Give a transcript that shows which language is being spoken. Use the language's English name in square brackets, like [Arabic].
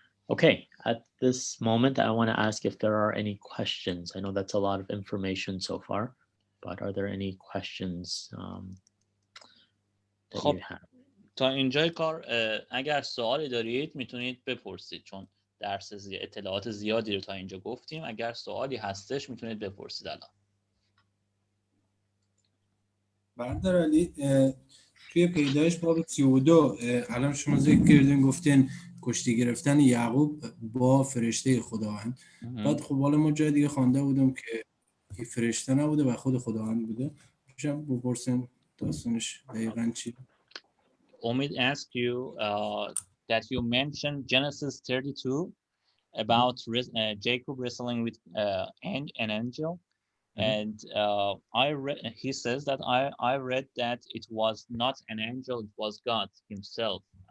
[English] Okay, at this moment, I want to ask if there are any questions. I know that's a lot of information so far, but are there any questions that you have? [Persian] تا اینجای کار اگر سوالی دارید میتونید بپرسید، چون درس اطلاعات زیادی رو تا اینجا گفتیم. اگر سوالی هستش میتونید بپرسید الان. برادر علی، توی پیدایش باب 32 الان شما ذکر کردین گفتین کشتی گرفتن یعقوب با فرشته خداوند. بعد خب حالا ما جای دیگه خوانده بودم که این فرشته نبوده و خود خداوند بوده. میشم بپرسین داستانش دقیقاً چی؟ [English] Omid asked you that you mentioned Genesis 32 about Jacob wrestling with an angel. And he says that I read that it was not an angel, it was God himself.